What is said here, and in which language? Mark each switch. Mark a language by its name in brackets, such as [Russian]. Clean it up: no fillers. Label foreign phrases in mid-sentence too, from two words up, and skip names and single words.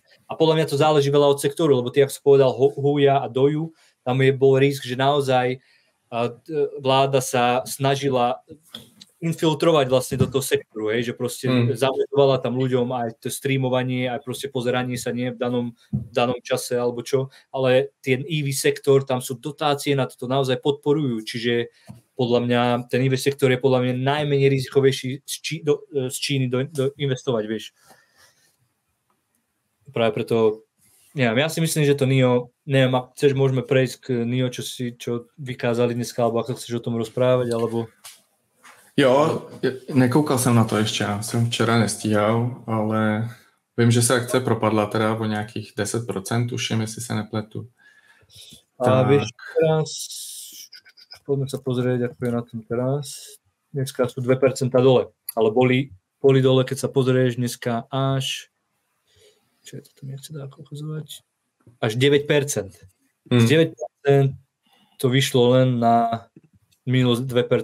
[Slovak] A podľa mňa to záleží veľa od sektoru, lebo ty, ako si povedal, Huya a Douyu, tam bol risk, že naozaj vláda sa snažila infiltrovať vlastne do toho sektoru, hej, že proste zametovala tam ľuďom aj to streamovanie, aj proste pozeranie sa nie v danom čase alebo čo, ale ten EV sektor, tam sú dotácie na to naozaj podporujú, čiže podľa mňa ten EV sektor je podľa mňa najmenej rizikovejší z Číny do investovať, vieš. Práve preto, neviem, ja si myslím, že to NIO, neviem, ak chceš, môžeme prejsť k NIO, čo vykázali dneska, alebo ako chceš o tom rozprávať, alebo... [Czech] Jo, nekoukal jsem na to ještě, já jsem včera nestíhal, ale vím, že se akce propadla teda o nějakých 10%, tuším, jestli se nepletu. [Slovak] A vieš, teraz, poďme sa pozrieť, ako je na tom teraz. Dneska sú 2% dole, ale boli dole, keď sa pozrieš dneska až, čo je to, nechce dá ukazovať, až 9%. Z 9% to vyšlo len na minus 2%.